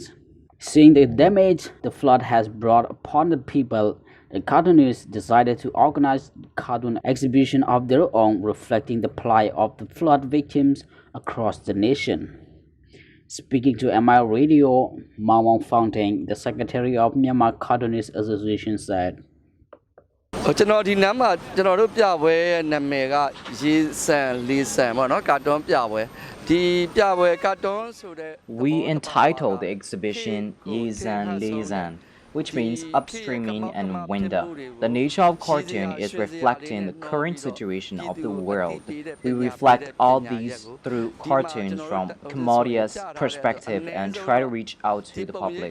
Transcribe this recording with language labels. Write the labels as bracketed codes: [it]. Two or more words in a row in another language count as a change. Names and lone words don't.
[en] Seeing the damage the flood has brought upon the people, the cartoonists decided to organize a cartoon exhibition of their own reflecting the plight of the flood victims across the nation. Speaking to MI Radio, Mawang Fountain, the secretary of Myanmar Cartoonists Association, said, [my] ကျွန်တော်ဒီနမ်းမှာကျွန်တော်တို့ပြပွဲရဲ့နာမည်ကရေစံလေးစံပေါ့နော်ကာတွန်းပြပွဲဒီပြပွဲကာတွန်းဆိုတဲ့ [en] We entitled the exhibition Yizan Lizan, which means upstreaming and window. The nature of cartoon is reflecting the current situation of the world. We reflect all these through cartoons from Cambodia's perspective and try to reach out to the public.